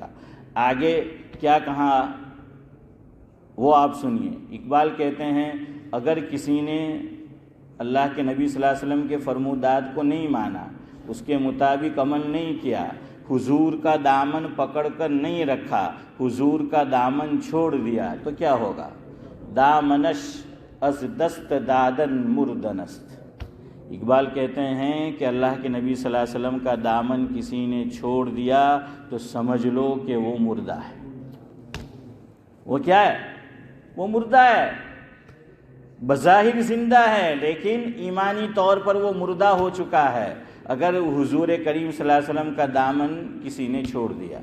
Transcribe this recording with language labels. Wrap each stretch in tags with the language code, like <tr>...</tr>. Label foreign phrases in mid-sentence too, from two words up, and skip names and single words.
<ur>آگے کیا کہا وہ آپ سنیے۔ اقبال کہتے ہیں اگر کسی نے اللہ کے نبی</ur> <ar>صلی اللہ علیہ وسلم</ar> <ur>کے فرمودات کو نہیں مانا، اس کے مطابق عمل نہیں کیا، حضور کا دامن پکڑ کر نہیں رکھا، حضور کا دامن چھوڑ دیا، تو کیا ہوگا؟</ur> <fa>دامنش از دست دادن مردنست۔</fa> <ur>اقبال کہتے ہیں کہ اللہ کے نبی</ur> <ar>صلی اللہ علیہ وسلم</ar> <ur>کا دامن کسی نے چھوڑ دیا تو سمجھ لو کہ وہ مردہ ہے۔ وہ کیا ہے؟ وہ مردہ ہے۔ بظاہر زندہ ہے لیکن ایمانی طور پر وہ مردہ ہو چکا ہے اگر حضور کریم</ur> <ar>صلی اللہ علیہ وسلم</ar> <ur>کا دامن کسی نے چھوڑ دیا۔</ur>